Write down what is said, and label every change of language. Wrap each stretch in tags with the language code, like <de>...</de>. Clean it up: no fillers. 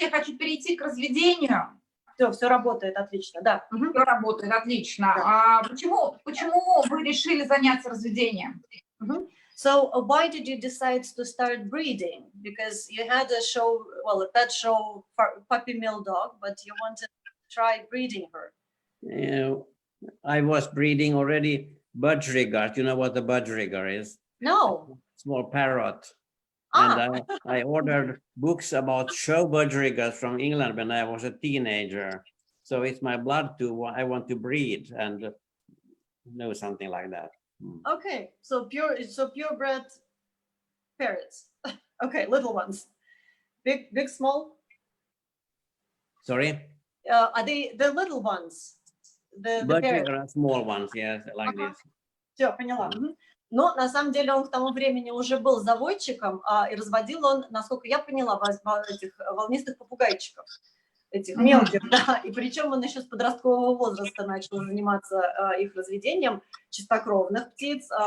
<ru>Я хочу перейти к разведению. Все работает, отлично, да. Все работает, отлично. Да. Почему вы решили заняться разведением?</ru> <en>So why did you decide to start breeding? Because you had a show, well, a pet show for puppy mill dog, but you wanted to try breeding her. I was breeding already budgerigar. You know what the budgerigar is? No. Small parrot. And I ordered books about show budgerigars from England when I was a teenager. So it's my blood I want to breed and know something like that. Okay, so purebred parrots. Okay, little ones. Big, small? Sorry? Are they the little ones? The parrots? Budgerigar are small ones, yes, like this.</en> <ru>Все, поняла. Но на самом деле он к тому времени уже был заводчиком, и разводил он, насколько я поняла, этих волнистых попугайчиков, этих мелких, да. И причем он еще с подросткового возраста начал заниматься их разведением чистокровных птиц.</ru>